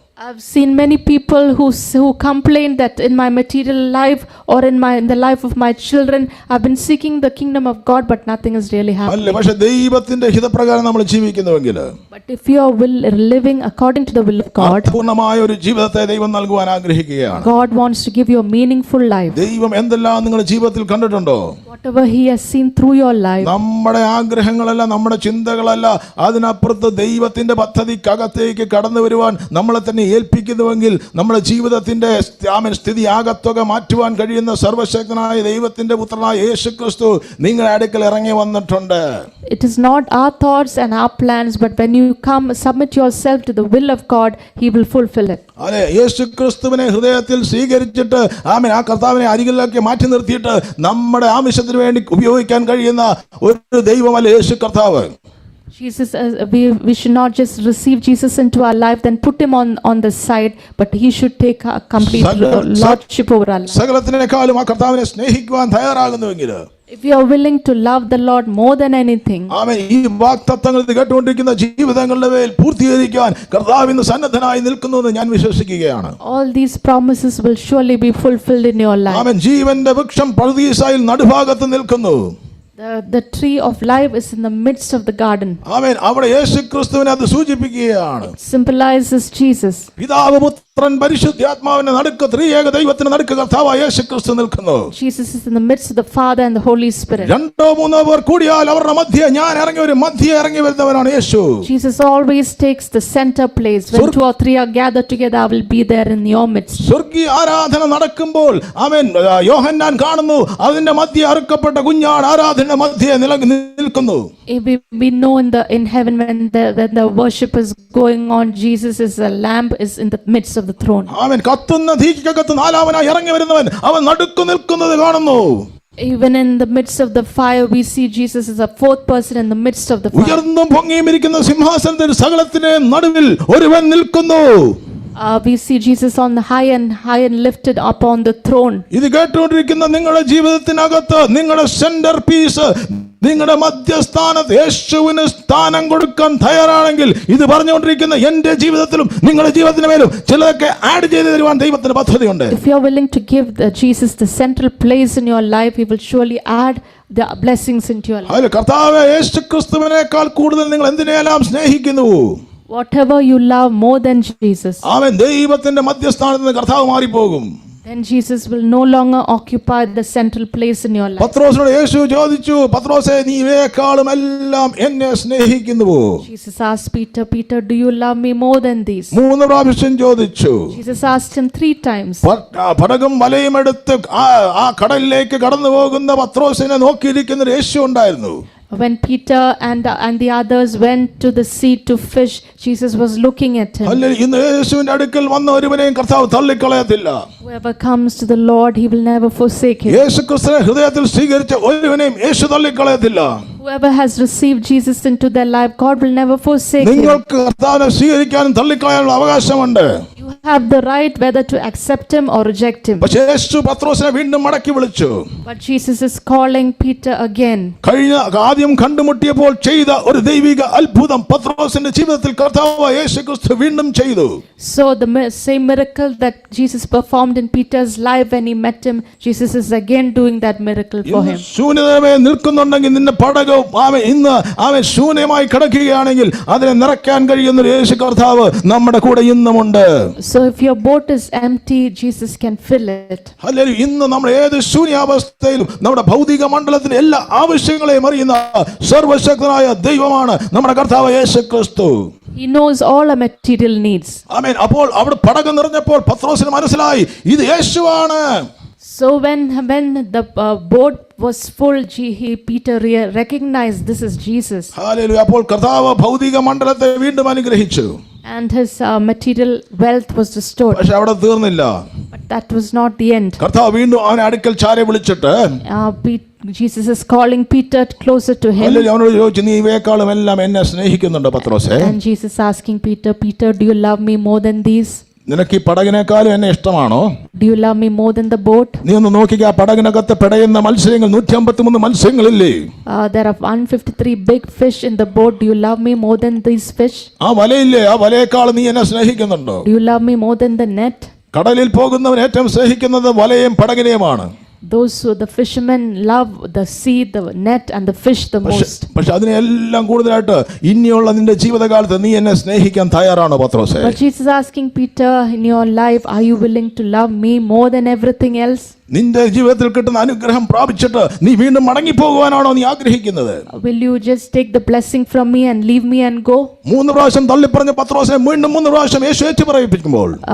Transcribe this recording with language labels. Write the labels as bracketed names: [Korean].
[English] I've seen many people who complain that in my material life or in the life of my children, I've been seeking the kingdom of God, but nothing is really happening. [Malayalam] പക്ഷേ ദൈവത്തിന്റെ ഹിതപ്രകാരം നമ്മൾ ജീവിക്കുന്നുവെങ്കിൽ, [English] but if you are living according to the will of God, [Malayalam] പൂർണ്ണമായ ഒരു ജീവിതത്തെ ദൈവം നൽകുവാൻ ആഗ്രഹിക്കുകയാണ്. [English] God wants to give you a meaningful life. [Malayalam] ദൈവം എന്തെല്ലാം നിങ്ങളുടെ ജീവിതത്തിൽ കണ്ടിട്ടുണ്ടോ? [English] Whatever He has seen through your life. [Malayalam] നമ്മുടെ ആഗ്രഹങ്ങളല്ല, നമ്മുടെ ചിന്തകളല്ല, അതിനപ്പുറത്ത് ദൈവത്തിന്റെ പദ്ധതിക്കകത്തേക്ക് കടന്നു വരുവാൻ നമ്മളെ തന്നെ ഏൽപ്പിക്കുന്നുവെങ്കിൽ നമ്മുടെ ജീവിതത്തിന്റെ സ്ഥിതി ആകത്തുക മാറ്റുവാൻ കഴിയുന്ന സർവശക്തനായ ദൈവത്തിന്റെ പുത്രനായ യേശുക്രിസ്തു നിങ്ങളുടെ അടുക്കൽ ഇറങ്ങി വന്നിട്ടുണ്ട്. [English] It is not our thoughts and our plans, but when you come submit yourself to the will of God, He will fulfill it. [Malayalam] അതെ, യേശുക്രിസ്തുവിനെ ഹൃദയത്തിൽ സ്വീകരിച്ചിട്ട് ആ കർത്താവിനെ അരികിലേക്ക് മാറ്റി നിർത്തിയിട്ട് നമ്മുടെ ആവശ്യത്തിന് വേണ്ടി ഉപയോഗിക്കാൻ കഴിയുന്ന ഒരു ദൈവമല്ല യേശു കർത്താവ്. [English] Jesus, we should not just receive Jesus into our life, then put Him on the side, but He should take complete lordship over our life. [Malayalam] സകലത്തിനേക്കാളും ആ കർത്താവിനെ സ്നേഹിക്കുവാൻ തയ്യാറാകുന്നുവെങ്കിൽ, [English] if you are willing to love the Lord more than anything, [Malayalam] ഈ വാഗ്ദത്തങ്ങൾ കേട്ടുകൊണ്ടിരിക്കുന്ന ജീവിതങ്ങളുടെ മേൽ പൂർത്തീകരിക്കാൻ കർത്താവ് ഇന്ന് സന്നദ്ധനായി നിൽക്കുന്നുവെന്ന് ഞാൻ വിശ്വസിക്കുകയാണ്. [English] all these promises will surely be fulfilled in your life. [Malayalam] ജീവന്റെ വൃക്ഷം പർദീസായിൽ നടുഭാഗത്ത് നിൽക്കുന്നു. [English] The tree of life is in the midst of the garden. [Malayalam] അവിടെ യേശുക്രിസ്തുവിനെ അത് സൂചിപ്പിക്കുകയാണ്. [English] It symbolizes Jesus. [Malayalam] പിതാവ് പുത്രൻ പരിശുദ്ധാത്മാവിന്റെ നടുക്ക് ത്രിയേക ദൈവത്തിന്റെ നടുക്ക് കർത്താവായ യേശുക്രിസ്തു നിൽക്കുന്നു. [English] Jesus is in the midst of the Father and the Holy Spirit. [Malayalam] രണ്ടോ മൂന്നോ പേർ കൂടിയാൽ അവരുടെ മധ്യേ ഞാൻ ഇറങ്ങി വരുന്നവനാണ് യേശു. [English] Jesus always takes the center place. When 2 or 3 are gathered together, I will be there in your midst. [Malayalam] സ്വർഗീയ ആരാധന നടക്കുമ്പോൾ യോഹന്നാൻ കാണുന്നു, അതിന്റെ മധ്യേ അറുക്കപ്പെട്ട കുഞ്ഞാട് ആരാധന മധ്യേ നിൽക്കുന്നു. [English] We know in heaven when the worship is going on, Jesus is a lamb is in the midst of the throne. [Malayalam] കത്തുന്ന തീക്കകത്ത് നാലാമനായി ഇറങ്ങി വരുന്നവൻ അവൻ നടുക്ക് നിൽക്കുന്നത് കാണുന്നു. [English] Even in the midst of the fire, we see Jesus as a fourth person in the midst of the fire. [Malayalam] ഉയർന്നും പൊങ്ങിയും ഇരിക്കുന്ന സിംഹാസനത്തിൽ സകലത്തിന്റെ നടുവിൽ ഒരുവൻ നിൽക്കുന്നു. [English] We see Jesus on the high and lifted up on the throne. [Malayalam] ഇത് കേട്ടുകൊണ്ടിരിക്കുന്ന നിങ്ങളുടെ ജീവിതത്തിനകത്ത് നിങ്ങളുടെ centre piece, നിങ്ങളുടെ മധ്യസ്ഥാനത്ത് യേശുവിന് സ്ഥാനം കൊടുക്കാൻ തയ്യാറാണെങ്കിൽ ഇത് പറഞ്ഞുകൊണ്ടിരിക്കുന്ന എന്റെ ജീവിതത്തിലും നിങ്ങളുടെ ജീവിതത്തിന് മേലും ചിലതൊക്കെ ആഡ് ചെയ്ത് തരുവാൻ ദൈവത്തിന് പദ്ധതിയുണ്ട്. [English] If you are willing to give Jesus the central place in your life, he will surely add the blessings into your life. [Malayalam] അതിൽ കർത്താവ് യേശുക്രിസ്തുവിനേക്കാൾ കൂടുതൽ നിങ്ങൾ എന്തിനെല്ലാം സ്നേഹിക്കുന്നു? [English] Whatever you love more than Jesus, [Malayalam] അവൻ ദൈവത്തിന്റെ മധ്യസ്ഥാനത്ത് നിന്ന് കർത്താവ് മാറിപ്പോകും. [English] then Jesus will no longer occupy the central place in your life. [Malayalam] പത്രോസിനോട് യേശു ചോദിച്ചു, പത്രോസേ നീ ഇവയെക്കാളും എല്ലാം എന്നെ സ്നേഹിക്കുന്നുവോ? [English] Jesus asked Peter, Peter, do you love me more than these? [Malayalam] 3 പ്രാവശ്യം ചോദിച്ചു. [English] Jesus asked him 3 times. [Malayalam] പടകും വലയും എടുത്ത് ആ കടലിലേക്ക് കടന്നു പോകുന്ന പത്രോസിനെ നോക്കിയിരിക്കുന്ന യേശു ഉണ്ടായിരുന്നു. [English] When Peter and the others went to the sea to fish, Jesus was looking at him. [Malayalam] അല്ലെങ്കിൽ ഇന്ന് യേശുവിന്റെ അടുക്കൽ വന്ന ഒരുവനെയും കർത്താവ് തള്ളിക്കളയത്തില്ല. [English] Whoever comes to the Lord, he will never forsake him. [Malayalam] യേശുക്രിസ്തുവിനെ ഹൃദയത്തിൽ സ്വീകരിച്ച ഒരുവനെയും യേശു തള്ളിക്കളയത്തില്ല. [English] Whoever has received Jesus into their life, God will never forsake him. [Malayalam] നിങ്ങൾക്ക് കർത്താവിനെ സ്വീകരിക്കാനും തള്ളിക്കളയാനുള്ള അവകാശമുണ്ട്. [English] You have the right whether to accept him or reject him. [Malayalam] പക്ഷേ യേശു പത്രോസിനെ വീണ്ടും മടക്കി വിളിച്ചു. [English] But Jesus is calling Peter again. [Malayalam] ആദ്യം കണ്ടുമുട്ടിയപ്പോൾ ചെയ്ത ഒരു ദൈവിക അത്ഭുതം പത്രോസിന്റെ ജീവിതത്തിൽ കർത്താവ് യേശുക്രിസ്തു വീണ്ടും ചെയ്തു. [English] So the same miracle that Jesus performed in Peter's life when he met him, Jesus is again doing that miracle for him. [Malayalam] ശൂന്യതമേ നിൽക്കുന്നുണ്ടെങ്കിൽ നിന്റെ പടക് ഇന്ന് അവൻ ശൂന്യമായി കിടക്കുകയാണെങ്കിൽ അതിനെ നിറയ്ക്കാൻ കഴിയുന്ന ഒരു യേശു കർത്താവ് നമ്മുടെ കൂടെ ഇന്നുമുണ്ട്. [English] So if your boat is empty, Jesus can fill it. [Malayalam] അല്ലെങ്കിൽ ഇന്ന് നമ്മൾ ഏത് ശൂന്യാവസ്ഥയിലും നമ്മുടെ ഭൗതിക മണ്ഡലത്തിന്റെ എല്ലാ ആവശ്യങ്ങളെയും അറിയുന്ന സർവശക്തനായ ദൈവമാണ് നമ്മുടെ കർത്താവ് യേശുക്രിസ്തു. [English] He knows all our material needs. [Malayalam] ആമേൻ. അപ്പോൾ അവിടെ പടക് നിറഞ്ഞപ്പോൾ പത്രോസിന് മനസ്സിലായി ഇത് യേശുവാണ്. [English] So when the boat was full, Peter recognized this is Jesus. [Malayalam] Hallelujah. അപ്പോൾ കർത്താവ് ഭൗതിക മണ്ഡലത്തെ വീണ്ടും അനുഗ്രഹിച്ചു. [English] And his material wealth was restored. [Malayalam] പക്ഷെ അവിടെ തീർന്നില്ല. [English] But that was not the end. [Malayalam] കർത്താവ് വീണ്ടും അവനെ അടുക്കൽ ചാരെ വിളിച്ചിട്ട് [English] Jesus is calling Peter closer to him. [Malayalam] Hallelujah. അവനോട് ചോദിച്ചു, നീ ഇവയെക്കാളും എല്ലാം എന്നെ സ്നേഹിക്കുന്നുണ്ടോ പത്രോസേ? [English] And Jesus asking Peter, Peter, do you love me more than these? [Malayalam] നിനക്ക് ഈ പടകിനേക്കാളും എന്നെ ഇഷ്ടമാണോ? [English] Do you love me more than the boat? [Malayalam] നീ ഒന്ന് നോക്കിക്കുക, ആ പടകിനകത്ത് പിടയുന്ന മത്സ്യങ്ങൾ 153 മത്സ്യങ്ങളില്ലേ? [English] There are 153 big fish in the boat. Do you love me more than these fish? [Malayalam] ആ വലയില്ലേ, ആ വലയേക്കാൾ നീ എന്നെ സ്നേഹിക്കുന്നുണ്ടോ? [English] Do you love me more than the net? [Malayalam] കടലിൽ പോകുന്നവൻ ഏറ്റവും സ്നേഹിക്കുന്നത് വലയും പടകിനെയുമാണ്. [English] Those who the fishermen love the sea, the net and the fish the most. [Malayalam] പക്ഷെ അതിനെല്ലാം കൂടുതലായിട്ട് ഇനിയുള്ള നിന്റെ ജീവിതകാലത്ത് നീ എന്നെ സ്നേഹിക്കാൻ തയ്യാറാണോ പത്രോസേ? [English] But Jesus asking Peter, in your life, are you willing to love me more than everything else? [Malayalam] നിന്റെ ജീവിതത്തിൽ കിട്ടുന്ന അനുഗ്രഹം പ്രാപിച്ചിട്ട് നീ വീണ്ടും മടങ്ങി പോകുവാനാണോ നീ ആഗ്രഹിക്കുന്നത്? [English] Will you just take the blessing from me and leave me and go? [Malayalam] 3 പ്രാവശ്യം തള്ളിപ്പറഞ്ഞ പത്രോസിനെ വീണ്ടും 3 പ്രാവശ്യം യേശു ഏറ്റുപറയിപ്പിക്കുമ്പോൾ